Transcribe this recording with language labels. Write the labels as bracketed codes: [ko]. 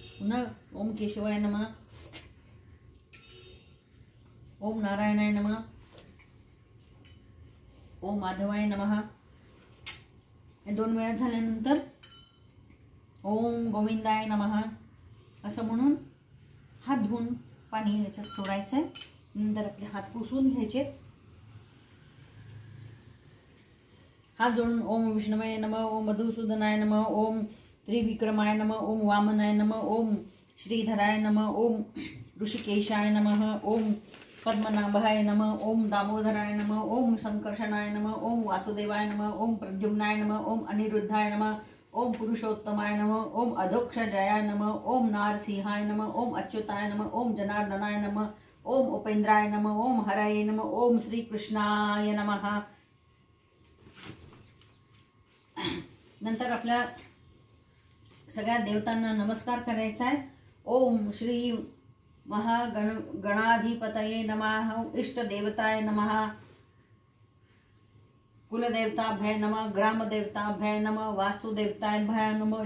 [mr] पुन्हा [sa] ओम केशवाय नमः, ओम नारायणाय नमः, ओम माधवाय नमः हे 2 वेळा झाल्यानंतर ओम गोविंदाय नमः [mr] असं म्हणून हात धुवून पाणी याच्यात सोडायचं आहे. नंतर आपले हात पुसून घ्यायचे. हात जोडून [sa] ओम विष्णवे नमः, ओम मधुसूदनाय नमः, ओम त्रिविक्रमाय नमः, ओम वामनाय नमः, ओम श्रीधराय नमः, ओम ऋषिकेशाय नमः, ओम पद्मनाभाय नमः, ओम दामोदराय नमः, ओम संकर्षणाय नमः, ओम वासुदेवाय नमः, ओम प्रद्युम्नाय नमः, ओम अनिरुद्धाय नमः, ओम पुरुषोत्तमाय नमः, ओम अधोक्षजाय नमः, ओम नारसिंहाय नमः, ओम अच्युताय नमः, ओम जनार्दनाय नमः, ओम उपेंद्राय नमः, ओम हराय नमः, ओम श्रीकृष्णाय नमः. [mr] नंतर आपल्या सगळ्या देवतांना नमस्कार करायचा आहे. [sa] ओम श्री गणाधिपतये नमः, इष्ट देवताय नमः, कुलदेवताभ्याय नमः, ग्रामदेवताभ्याय नमः, वास्तुदेवताभ्याय नमः.